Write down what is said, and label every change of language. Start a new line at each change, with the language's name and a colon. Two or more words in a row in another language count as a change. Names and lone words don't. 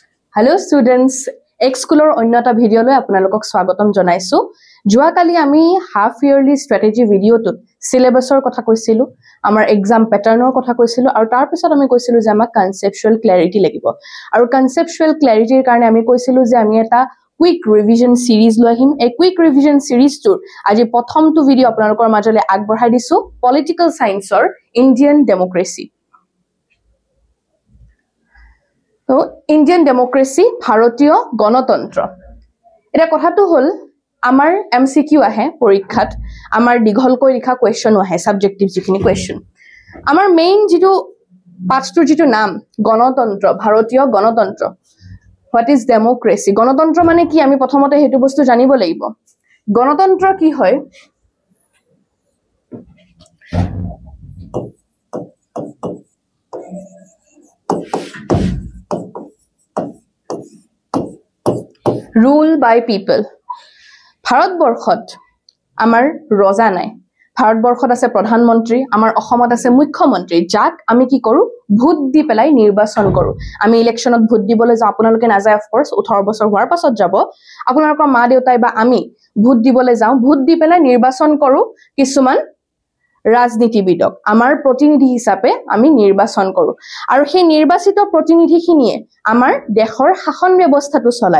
English: Hello students,
Assamese: X-Schoolৰ অন্য এটা videoলৈ আপোনালোকক স্বাগতম জনাইছো. যোৱা কালি আমি
English: half yearly strategy video
Assamese: টোত syllabusৰ কথা কৈছিলো, আমাৰ exam patternৰ কথা কৈছিলো আৰু তাৰ পিছত আমি কৈছিলো যে আমাক
English: conceptual clarity
Assamese: লাগিব. আৰু
English: conceptual clarity
Assamese: ৰ কাৰণে আমি কৈছিলো যে আমি এটা
English: quick revision series
Assamese: লৈ আহিম. এই
English: quick revision series
Assamese: টোৰ আজি প্ৰথমটো video আপোনালোকৰ মাজলৈ আগবঢ়াই দিছো
English: political science
Assamese: ৰ
English: Indian democracy. So, Indian democracy,
Assamese: ভাৰতীয় গণতন্ত্ৰ. এটা কথাটো হ'ল আমাৰ MCQ আহে পৰীক্ষাত, আমাৰ দীঘলকৈ লিখা question আহে subjective যিখিনি question. আমাৰ main যিটো পাঠটোৰ যিটো নাম গণতন্ত্ৰ, ভাৰতীয় গণতন্ত্ৰ.
English: What is democracy?
Assamese: গণতন্ত্ৰ মানে কি আমি প্ৰথমতে সেইটো বস্তু জানিব লাগিব. গণতন্ত্ৰ কি হয়?
English: Rule by people.
Assamese: ভাৰত বৰ্ষত আমাৰ ৰজা নাই. ভাৰত বৰ্ষত আছে প্ৰধান মন্ত্ৰী, আমাৰ অসমত আছে মুখ্য মন্ত্ৰী. যাক আমি কি কৰো ভোট দি পেলাই নিৰ্বাচন কৰো। আমি ইলেকশনত ভোট দিবলৈ যা আপোনালোকে না যায়
English: of course
Assamese: 18 বছৰ হোৱাৰ পাছত যাব। আপোনালোকৰ মা দেউতাই বা আমি ভোট দিবলৈ যাও, ভোট দি পেলাই নিৰ্বাচন কৰো কিছুমান ৰাজনীতিবিদক। আমাৰ প্ৰতিনিধি হিচাপে আমি নিৰ্বাচন কৰো। আৰু সেই নিৰ্বাচিত প্ৰতিনিধিখিনিয়ে আমাৰ দেশৰ শাসন ব্যৱস্থাটো চলায়।